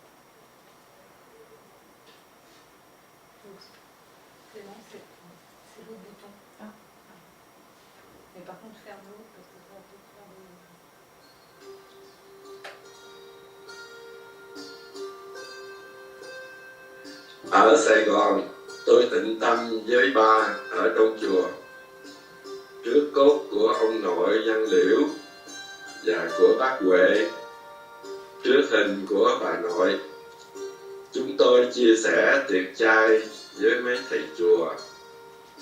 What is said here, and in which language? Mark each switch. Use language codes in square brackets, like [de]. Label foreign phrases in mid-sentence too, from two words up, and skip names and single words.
[fr] Clément, c'est l'autre bouton. Ah. Mais par contre, ferme-le parce que ça va peut-être faire des... [vi] Ở Sài Gòn, tôi tịnh tâm với ba ở trong chùa. Trước cốt của ông nội Văn Liễu và của bác Huệ, trước hình của bà nội, chúng tôi chia sẻ tiệc chay với mấy thầy chùa.